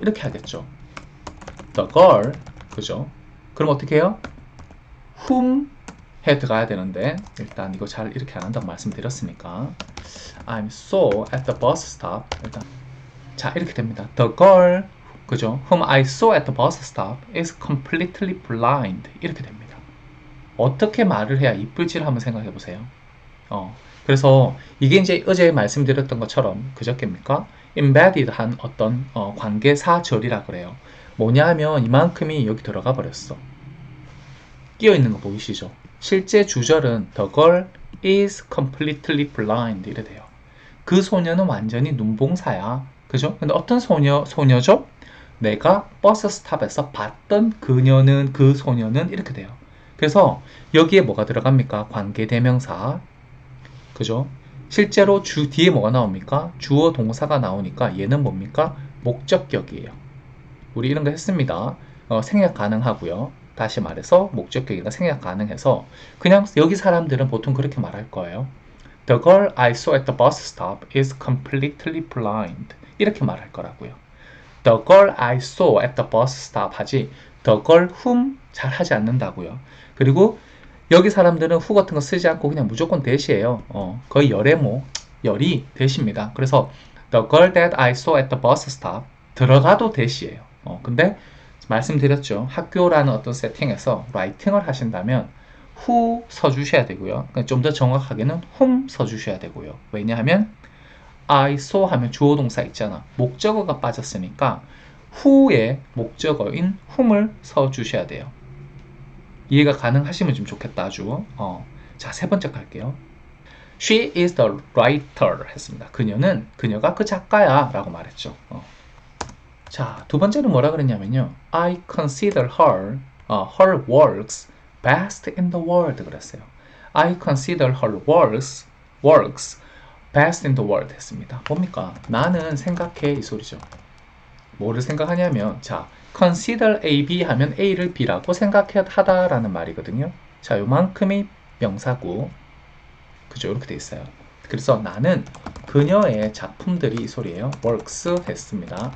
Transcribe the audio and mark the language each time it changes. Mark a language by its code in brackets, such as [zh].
[ko] 이렇게 하겠죠. [en] The girl, [ko] 그죠? 그럼 어떻게 해요? whom 해 들어가야 되는데 일단 이거 잘 이렇게 안 한다고 말씀드렸으니까 [en] I'm so at the bus stop [ko] 일단 자 이렇게 됩니다. [en] The girl [ko] 그죠? [en] Whom I saw at the bus stop is completely blind. [ko] 이렇게 됩니다. 어떻게 말을 해야 이쁠지를 한번 생각해 보세요. 그래서 이게 이제 어제 말씀드렸던 것처럼 그저께입니까? embedded 한 어떤 관계사절이라 그래요. 뭐냐 하면 이만큼이 여기 들어가 버렸어. 끼어 있는 거 보이시죠? 실제 주절은 [en] the girl is completely blind [ko] 이래 돼요. 그 소녀는 완전히 눈봉사야. 그죠? 근데 어떤 소녀죠? 내가 버스 스탑에서 봤던 그녀는, 그 소녀는 이렇게 돼요. 그래서 여기에 뭐가 들어갑니까? 관계대명사. 그죠? 실제로 뒤에 뭐가 나옵니까? 주어 동사가 나오니까 얘는 뭡니까? 목적격이에요. 우리 이런 거 했습니다. 생략 가능하고요. 다시 말해서 목적격이가 생략 가능해서 그냥 여기 사람들은 보통 그렇게 말할 거예요. [en] The girl I saw at the bus stop is completely blind. [ko] 이렇게 말할 거라고요. [en] The girl I saw at the bus stop [ko] 하지 [en] The girl whom [ko] 잘 하지 않는다고요. 그리고 여기 사람들은 who 같은 거 쓰지 않고 그냥 무조건 대시예요. 거의 열이 대시입니다. 그래서 [en] The girl that I saw at the bus stop [ko] 들어가도 대시예요. 근데 말씀드렸죠. 학교라는 어떤 세팅에서 라이팅을 하신다면 who 써주셔야 되고요. 좀 더 정확하게는 whom 써주셔야 되고요. 왜냐하면 I saw 하면 주어 동사 있잖아. 목적어가 빠졌으니까 who의 목적어인 whom을 써주셔야 돼요. 이해가 가능하시면 좀 좋겠다 아주. 자, 세 번째 갈게요. [en] She is the writer [ko] 했습니다. 그녀가 그 작가야 라고 말했죠. 자, 두 번째는 뭐라 그랬냐면요. [en] I consider her works best in the world 그랬어요. I consider her works best in the world [ko] 했습니다. 뭡니까? 나는 생각해 이 소리죠. 뭐를 생각하냐면 자, consider A, B 하면 A를 B라고 생각하다라는 말이거든요. 자, 요만큼이 명사고 그죠? 이렇게 돼 있어요. 그래서 나는 그녀의 작품들이 이 소리예요. works 했습니다.